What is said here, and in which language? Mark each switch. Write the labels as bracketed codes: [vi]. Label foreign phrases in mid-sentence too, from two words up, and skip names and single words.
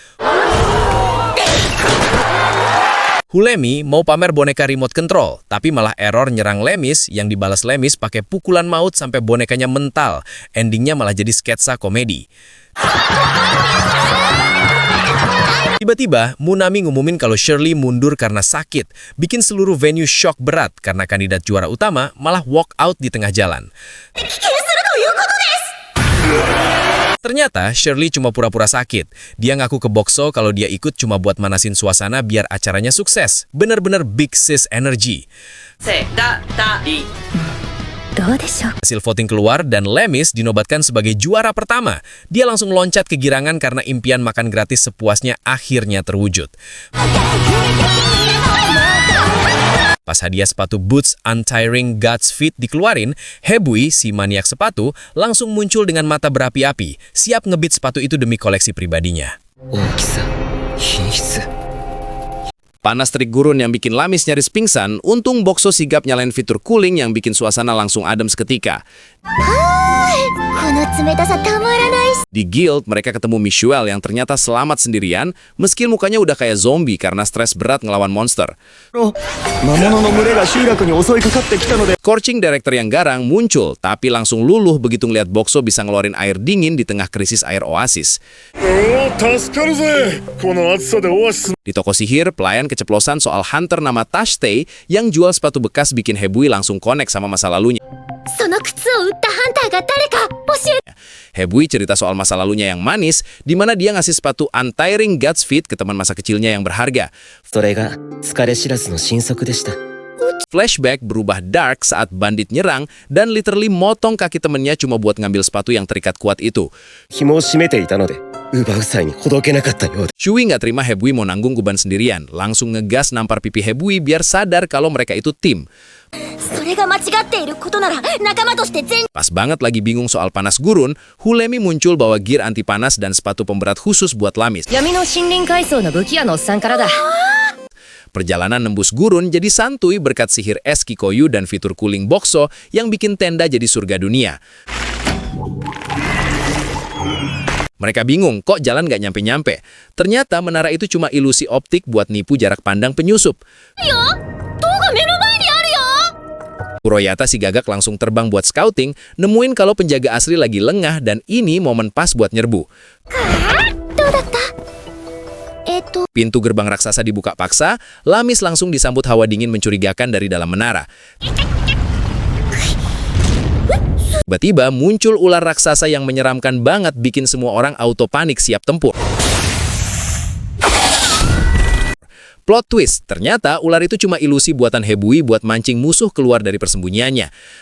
[id] Hulemi mau pamer boneka [en] remote control, [id] tapi malah error nyerang Lemis yang dibalas Lemis pakai pukulan maut sampai bonekanya mental. Endingnya malah jadi sketsa komedi. Tiba-tiba, Munami ngumumin kalau Shirley mundur karena sakit, bikin seluruh venue shock berat karena kandidat juara utama malah [en] walk out [id] di tengah jalan. Ternyata Shirley cuma pura-pura sakit. Dia ngaku ke Boxo kalau dia ikut cuma buat manasin suasana biar acaranya sukses. [en] Bener-bener big sis energy. [ja] どうでしょう [id] Hasil voting keluar dan Lemis dinobatkan sebagai juara pertama. Dia langsung loncat kegirangan karena impian makan gratis sepuasnya akhirnya terwujud. Pas hadiah sepatu Boots Untiring God's Feet dikeluarin, Hebui, si maniak sepatu, langsung muncul dengan mata berapi-api, siap ngebit sepatu itu demi koleksi pribadinya. [ja] 大きさ品質 [id] Panas terik gurun yang bikin Lamis nyaris pingsan, untung Boxo sigap nyalain fitur cooling yang bikin suasana langsung adem seketika. [ja] この冷たさたまらないし [id] Di guild, mereka ketemu Michelle yang ternyata selamat sendirian, meski mukanya udah kayak zombie karena stres berat ngelawan monster. [ja] 魔物の群れが集落に襲いかかってきたので [id] Scorching Director yang garang muncul, tapi langsung luluh begitu ngeliat Boxo bisa ngeluarin air dingin di tengah krisis air oasis. [ja] おお助かるぜこの暑さでオアシス [id] Di toko sihir, pelayan keceplosan soal hunter nama Tashtei yang jual sepatu bekas bikin Hebui langsung connect sama masa lalunya. [ja] その靴を売ったハンターが誰か教えて [id] Hebui cerita soal masa lalunya yang manis, di mana dia ngasih sepatu Untiring God's Feet ke teman masa kecilnya yang berharga. [ja] それが疲れ知らずの新速でしたお [id] Flashback berubah dark saat bandit nyerang dan literally motong kaki temennya cuma buat ngambil sepatu yang terikat kuat itu. [ja] 紐を締めていたので奪う際にほどけなかったようで [id] Shui nggak terima Hebui mau nanggung beban sendirian, langsung ngegas nampar pipi Hebui biar sadar kalau mereka itu tim. [ja] それが間違っていることなら仲間として全 [id] Pas banget lagi bingung soal panas gurun, Hulemi muncul bawa gear anti panas dan sepatu pemberat khusus buat Lamis. [ja] 闇の森林階層の武器屋のおっさんからだ [id] Perjalanan nembus gurun jadi santuy berkat sihir es Kikoyu dan fitur cooling Bokso yang bikin tenda jadi surga dunia. Mereka bingung kok jalan nggak nyampe-nyampe. Ternyata menara itu cuma ilusi optik buat nipu jarak pandang penyusup. [ja] よ塔が目の前にあるよ [id] Kuroyata si gagak langsung terbang buat scouting, nemuin kalau penjaga asli lagi lengah dan ini momen pas buat nyerbu. [ja] どうだった [id] Pintu gerbang raksasa dibuka paksa, Lamis langsung disambut hawa dingin mencurigakan dari dalam menara. Tiba-tiba muncul ular raksasa yang menyeramkan banget bikin semua orang auto panik siap tempur. [en] Plot twist, [id] ternyata ular itu cuma ilusi buatan Hebui buat mancing musuh keluar dari persembunyiannya.